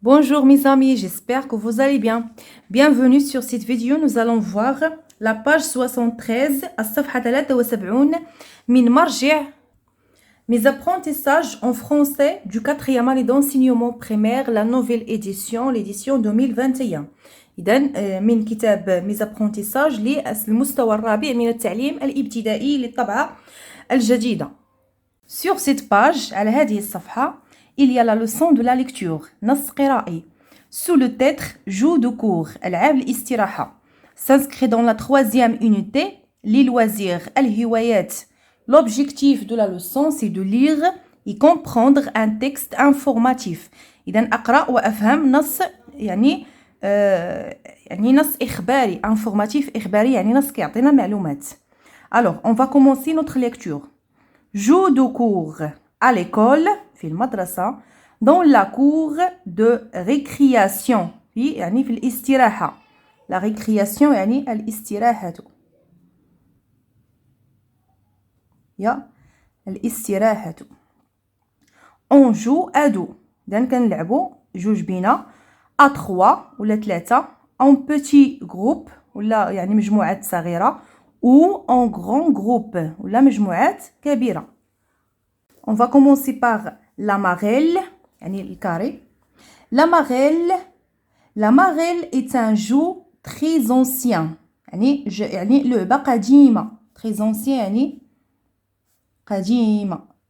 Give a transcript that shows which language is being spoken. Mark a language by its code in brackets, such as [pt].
[fr] Bonjour mes amis, j'espère que vous allez bien. Bienvenue sur cette vidéo, nous allons voir la page 73, [ar] الصفحة 73 من مرجع [fr] mes apprentissages en français du 4e année d'enseignement primaire, la nouvelle édition, l'édition 2021. [ar] إذن من كتاب mes apprentissages للمستوى الرابع من التعليم الابتدائي للطبعة الجديدة. [fr] Sur cette page, [ar] على هذه الصفحة, [fr] il y a la leçon de la lecture, [ar] نص قرائي, [fr] sous le titre Joue de cours, [ar] ألعاب الاستراحة. [fr] S'inscrit dans la 3e unité, les loisirs, الهوايات. L'objectif de la leçon, c'est de lire et comprendre un texte informatif. [ar] إذن أقرأ وأفهم نص يعني نص إخباري, informatif إخباري يعني نص كيعطينا معلومات. [fr] Alors, on va commencer notre lecture. Joue de cours à l'école [ar] في المدرسة [fr] dans la cour de récréation [ar] يعني في الاستراحة. [fr] La récréation [ar] يعني الاستراحة يا الاستراحة. [fr] On joue à deux. [ar] إذن كنلعبوا جوج بينا [fr] à trois [ar] ولا ثلاثة [fr] en petit groupe [ar] ولا يعني مجموعات صغيرة [fr] ou en grand groupe [ar] ولا مجموعات كبيرة. [fr] On va commencer par la marelle [ar] يعني الكاري. [fr] La marelle est un jeu très ancien [ar] يعني لعبة قديمة. [fr] très ancien [ar] يعني قديمة.